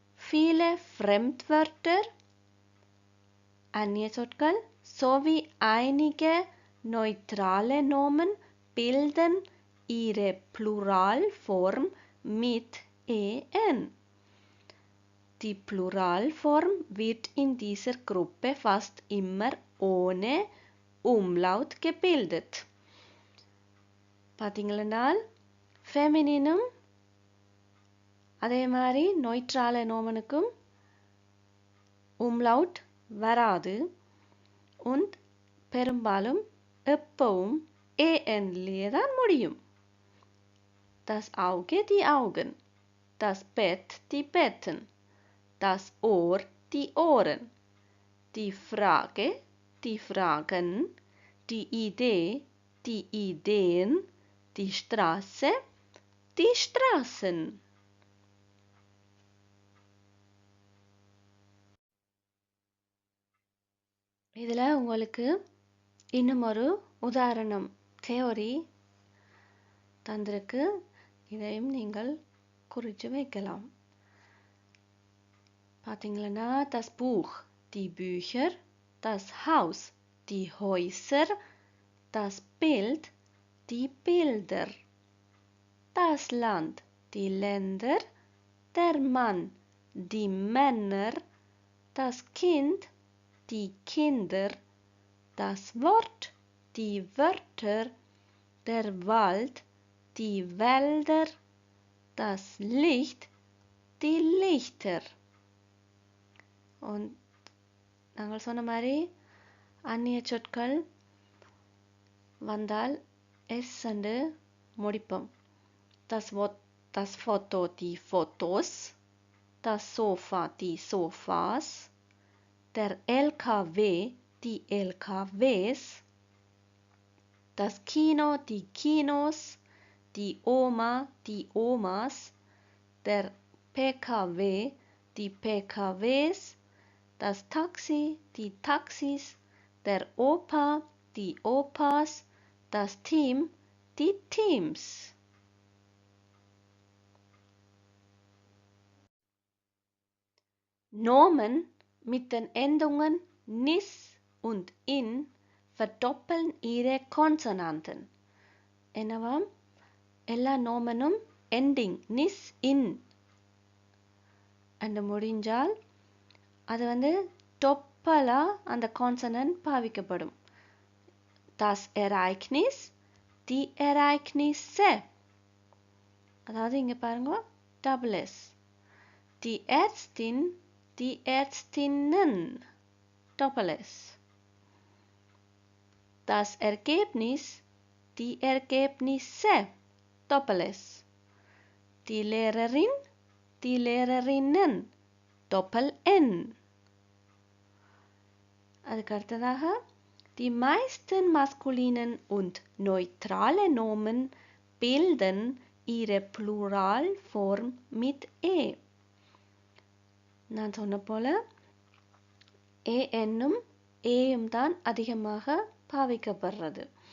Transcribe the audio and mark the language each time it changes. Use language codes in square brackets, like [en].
[de] viele Fremdwörter, Anjäsotkal, sowie einige neutrale Nomen bilden ihre Pluralform mit en. Die Pluralform wird in dieser Gruppe fast immer ohne Umlaut gebildet. [ta] பார்த்தீங்களென்றால் ஃபெமினினும் அதே மாதிரி நொய்ட்ரால நோமனுக்கும் உம்லவுட் வராது und பெரும்பாலும் எப்பவும் ஏஎன்லேயே தான் முடியும். [de] Das Auge, die Augen. Das Bett, die Betten. Das Ohr, die Ohren. Die Frage, die Fragen. Die Idee, die Ideen. Die Straße, die Straßen. [ta] இதில் உங்களுக்கு இன்னும் ஒரு உதாரணம் தியோரி தந்திருக்கு. இதையும் நீங்கள் குறித்து வைக்கலாம். [de] பார்த்தீங்களா, das Buch, die Bücher, das Haus, die Häuser, das Bild, die Bilder, das Land, die Länder, der Mann, die Männer, das Kind, die Kinder, das Wort, die Wörter, der Wald, die Wälder, das Licht, die Lichter. [ta] Und நாங்கள் சொன்ன மாதிரி அந்நிய சொற்கள் வந்தால் S என்று முடிப்போம். [de] Das Foto, die Fotos, das Sofa, die Sofas, der LKW, die LKWs, das Kino, die Kinos, die Oma, die Omas, der PKW, die PKWs, das Taxi, die Taxis, der Opa, die Opas, das Team, die Teams. Nomen mit den Endungen nis und in verdoppeln ihre Konsonanten. [ta] என்னவா எல்லா நோமனும் ending நிஸ் இன் என்று முடிஞ்சால் அது வந்து டொப்பலாக அந்த consonant பாவிக்கப்படும். [de] Das Ereignis, die Ereignisse. [ta] அதாவது இங்கே பாருங்க double S. [de] Die Ärztin, die Ärztinnen. Doppel S. Das Ergebnis, die Ergebnisse. Doppel S. Die Lehrerin, die Lehrerinnen. Doppel N. [ta] அதுக்கு அடுத்ததாக [de] die meisten maskulinen und neutrale Nomen bilden ihre Pluralform mit e. [ta] நான் சொன்ன போல ஏ என்னும் ஏயும் தான் அதிகமாக பாவிக்கப்படுறது.